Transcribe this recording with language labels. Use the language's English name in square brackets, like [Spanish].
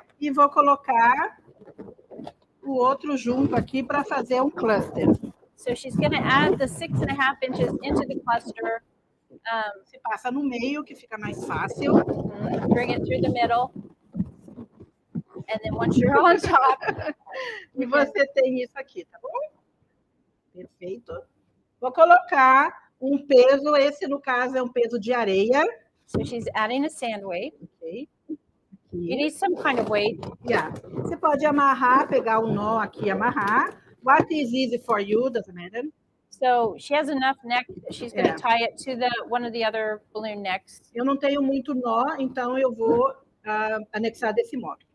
[Portuguese] E vou colocar o outro junto aqui para fazer um cluster. [English] So she's going to add the 6.5 inches into the cluster. [Portuguese] Você passa no meio, que fica mais fácil. [English] Bring it through the middle. And then once you're on top. [Portuguese] E você tem isso aqui, tá bom? Perfeito. Vou colocar um peso, esse no caso é um peso de areia. [English] So she's adding a sand weight. Ok. You need some kind of weight. Yeah. [Portuguese] Você pode amarrar, pegar um nó aqui e amarrar. [English] What is easy for you, doesn't matter. So she has enough neck that she's going to Yeah. tie it to one of the other balloon necks. [Portuguese] Eu não tenho muito nó, então eu vou anexar desse modo.